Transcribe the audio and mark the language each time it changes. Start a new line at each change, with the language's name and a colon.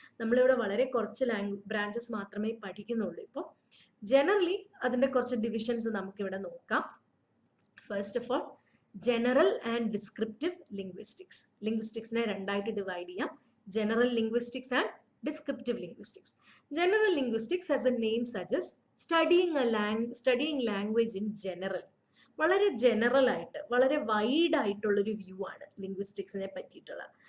Malayalam: നമ്മളിവിടെ വളരെ കുറച്ച് ബ്രാഞ്ചസ് മാത്രമേ പഠിക്കുന്നുള്ളൂ. ഇപ്പോൾ ജനറലി അതിൻ്റെ കുറച്ച് ഡിവിഷൻസ് നമുക്കിവിടെ നോക്കാം.
English: First of all, general and descriptive linguistics.
Malayalam: ലിംഗ്വിസ്റ്റിക്സിനെ രണ്ടായിട്ട് ഡിവൈഡ് ചെയ്യാം:
English: General linguistics and descriptive linguistics. General linguistics, as a name suggests, studying language in general.
Malayalam: വളരെ ജനറൽ ആയിട്ട്, വളരെ വൈഡ് ആയിട്ടുള്ളൊരു വ്യൂ ആണ് ലിംഗ്വിസ്റ്റിക്സിനെ പറ്റിയിട്ടുള്ള.